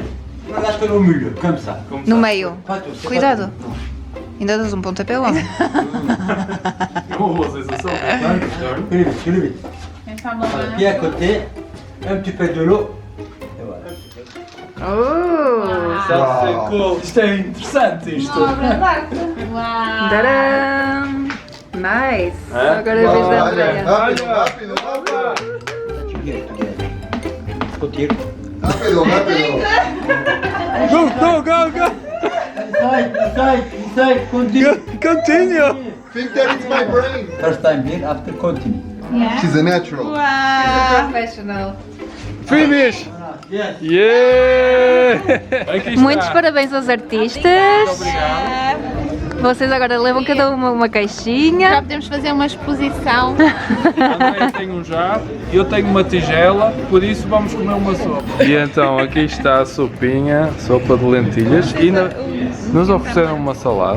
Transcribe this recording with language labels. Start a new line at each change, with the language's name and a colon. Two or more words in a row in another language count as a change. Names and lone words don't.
French: On lâche au milieu, comme ça.
Portuguese: No meio.
French: Pas tout, c'est
Portuguese: Cuidado.
French: pas tout.
Portuguese: Ainda das um pontapé ao homem. Não vou fazer isso.
French: Plus vite, plus vite. Voilà. Pied à côté, un petit peu de l'eau. Et voilà. Oh! Ça c'est cool.
Portuguese: Isto é interessante isto.
English: Tadam! Nice!
Portuguese: Agora é a vez da Andrea. Rápido, rápido.
English: Continue.
Portuguese: Rápido, rápido.
English: Go! Inside, continue. Continue! Think that it's my brain. First time here, after continue. She's a natural. Professional. Finish! Yes. Yeah!
Portuguese: Aqui está. Muitos parabéns aos artistas. Obrigado. Vocês agora levam cada uma caixinha. Já podemos fazer uma exposição. A Andrea tem um jarro, eu tenho uma tigela, por isso vamos comer uma sopa. E então aqui está a sopinha, sopa de lentilhas, e nos ofereceram uma salada.